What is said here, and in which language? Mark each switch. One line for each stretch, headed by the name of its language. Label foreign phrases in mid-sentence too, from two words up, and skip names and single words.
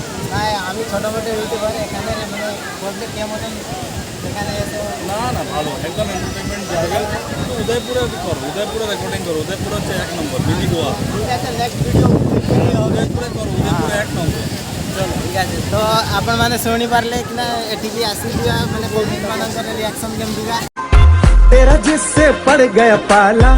Bangla: না আমি ছোটোখাটো হইতে পারি এখানে মানে বলতে কেমন এখানে এসে না না ভালো একদম এন্টারটেনমেন্ট জায়গা। কিন্তু উদয়পুরে করো, উদয়পুরে রেকর্ডিং করো। উদয়পুর হচ্ছে 1 নম্বর মিনি গোয়া। ঠিক আছে
English: next video
Bangla: উদয়পুরে করো, উদয়পুরে 1 নম্বর। চলো ঠিক আছে।
Odia: তো ଆପଣ ମାନେ ଶୁଣି ପାରିଲେ କି ନା ଏଠିକି ଆସିଯିବା ମାନେ କମେଣ୍ଟ ମାନଙ୍କର ରିଆକ୍ସନ୍ କେମିତି
Hindi: तेरा जिससे पड़ गया पाला।